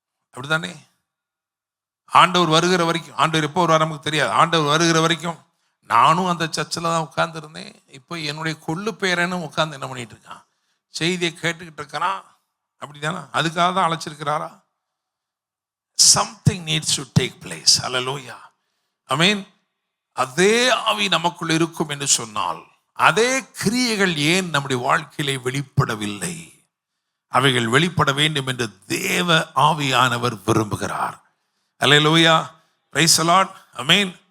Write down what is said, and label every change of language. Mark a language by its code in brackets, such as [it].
[ta] அப்படித்தானே? ஆண்டவர் வருகிற வரைக்கும், ஆண்டவர் எப்போ வருவார் நமக்கு தெரியாது. ஆண்டவர் வருகிற வரைக்கும் நானும் அந்த சர்ச்சில் தான் உட்கார்ந்துருந்தேன். இப்போ என்னுடைய கொள்ளு பேரனும் உட்கார்ந்து என்ன பண்ணிட்டு இருக்கான், செய்தியை கேட்டுக்கிட்டு இருக்கிறான். அப்படிதானே? அதுக்காக தான் அழைச்சிருக்கிறாரா? [en] Something needs to take place. Hallelujah. Amen. [ta] அதே ஆவி நமக்குள் இருக்கும் என்று சொன்னால், அதே கிரியைகள் ஏன் நம்முடைய வாழ்க்கையிலே வெளிப்படவில்லை? அவைகள் வெளிப்பட வேண்டும் என்று தேவ ஆவியானவர் விரும்புகிறார். [en] Hallelujah. Praise the Lord. Amen.